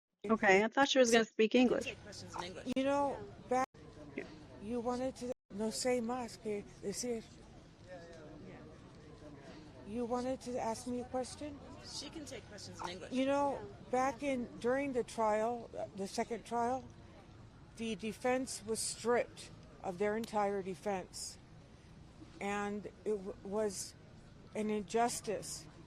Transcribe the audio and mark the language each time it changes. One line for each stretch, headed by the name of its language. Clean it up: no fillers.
English: Okay, I thought she was going to speak English. You know, back, you wanted to,
Spanish: no sé más que decir.
English: You wanted to ask me a question? She can take questions in English. You know, during the trial, the second trial, the defense was stripped of their entire defense. and was an injustice.